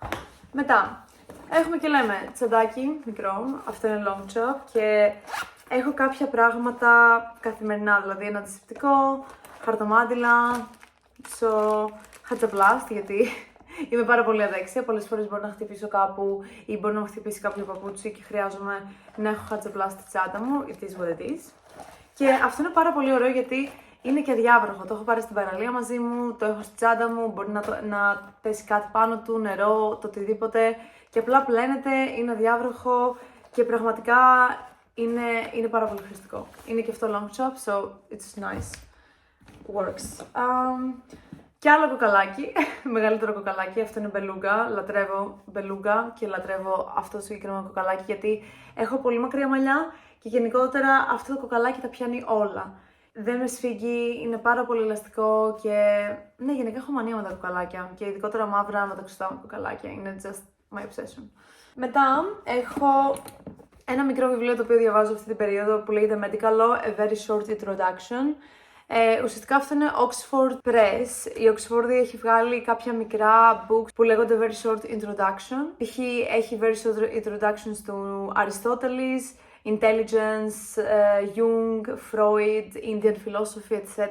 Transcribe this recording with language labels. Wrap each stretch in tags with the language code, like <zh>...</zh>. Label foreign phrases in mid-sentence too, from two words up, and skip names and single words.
<el>Μετά, έχουμε και λέμε τσαντάκι μικρό, αυτό είναι long chop και έχω κάποια πράγματα καθημερινά, δηλαδή ένα αντισηπτικό, χαρτομάτιλα, χατζαμπλάστ, γιατί είμαι πάρα πολύ αδέξια. Πολλές φορές μπορώ να χτυπήσω κάπου ή μπορεί να μου χτυπήσει κάποιο παπούτσι και χρειάζομαι να έχω χατζαμπλάστ στη τσάντα μου.</el> <en>It is what it is.</en> <el>Και αυτό είναι πάρα πολύ ωραίο γιατί είναι και αδιάβροχο. Το έχω πάρει στην παραλία μαζί μου, το έχω στη τσάντα μου, μπορεί να πέσει κάτι πάνω του, νερό, το οτιδήποτε. Και απλά πλένεται, είναι αδιάβροχο και πραγματικά είναι πάρα πολύ χρηστικό. Είναι και αυτό long chop,</el> <en>so it's nice. Works.</en> <el>Και άλλο κοκαλάκι, μεγαλύτερο κοκαλάκι, αυτό είναι μπελούγκα. Λατρεύω μπελούγκα και λατρεύω αυτό το συγκεκριμένο κοκαλάκι γιατί έχω πολύ μακριά μαλλιά και γενικότερα αυτό το κοκαλάκι τα πιάνει όλα. Δεν με σφίγγει, είναι πάρα πολύ ελαστικό και ναι, γενικά έχω μανία με τα κοκαλάκια και ειδικότερα μαύρα μεταξωτά κοκαλάκια, είναι</el> <en>just my obsession.</en> <el>Μετά έχω ένα μικρό βιβλίο το οποίο διαβάζω αυτή την περίοδο που λέγεται Medical Law, A Very Short Introduction. Ουσιαστικά αυτό είναι Oxford Press. Η Oxford έχει βγάλει κάποια μικρά books που λέγονται Very Short Introduction. Π.χ. έχει Very Short Introductions του Αριστότελης, Intelligence, Jung, Freud, Indian Philosophy, etc.</el>